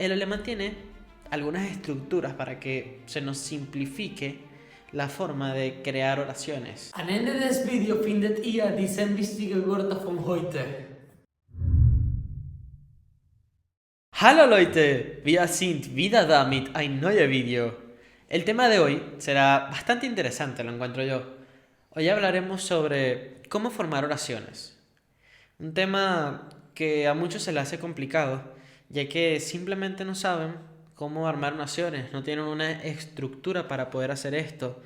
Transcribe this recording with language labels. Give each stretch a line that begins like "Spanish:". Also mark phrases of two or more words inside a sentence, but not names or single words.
Spanish: El alemán tiene algunas estructuras para que se nos simplifique la forma de crear oraciones.
German: Am Ende des Videos findet ihr die 10 wichtigen Wörter von heute. Hallo Leute, wir sind wieder da mit ein neues Video.
Spanish: El tema de hoy será bastante interesante, lo encuentro yo. Hoy hablaremos sobre cómo formar oraciones. Un tema que a muchos se les hace complicado, ya que simplemente no saben cómo armar oraciones, no tienen una estructura para poder hacer esto.